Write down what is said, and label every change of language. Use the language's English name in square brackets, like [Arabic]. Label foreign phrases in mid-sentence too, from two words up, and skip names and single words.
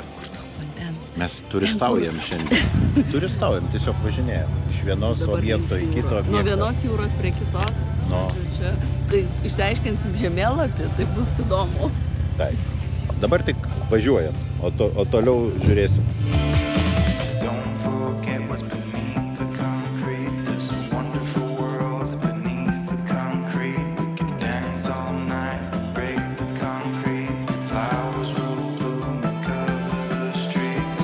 [Lithuanian] Vandens. Mes turistaujam šiandien. Turistaujam, tiesiog važinėjam. Iš vienos objekto į kitą objektą. Nuo vienos jūros prie kitos. No. Čia, tai išsiaiškinsim žemėlapį, tai bus įdomu. Taip. Dabar tik važiuojam, o toliau žiūrėsim. [English] Don't forget what's beneath the concrete. There's a wonderful world beneath the concrete. We can dance all night and break the concrete. Flowers will bloom and cover the streets.